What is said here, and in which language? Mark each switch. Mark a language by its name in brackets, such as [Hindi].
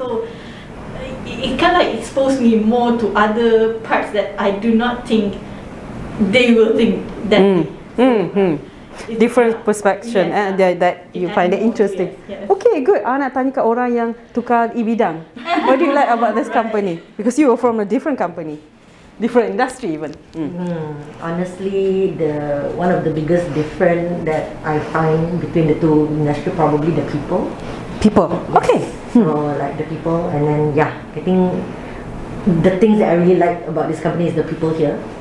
[English] So it kind of like exposed me more to other parts that I do not think they will think that way. Different perspective, that you find it interesting. Yes. Okay, good. [Malay] Nak tanya kat orang yang tukar e-bidang. [English] What do you like about this company? Because you were from a different company, different industry even. Honestly, one of the biggest difference that I find between the two industry, probably the people. People. Okay. So like the people, and then I think the things that I really like about this company is the people here.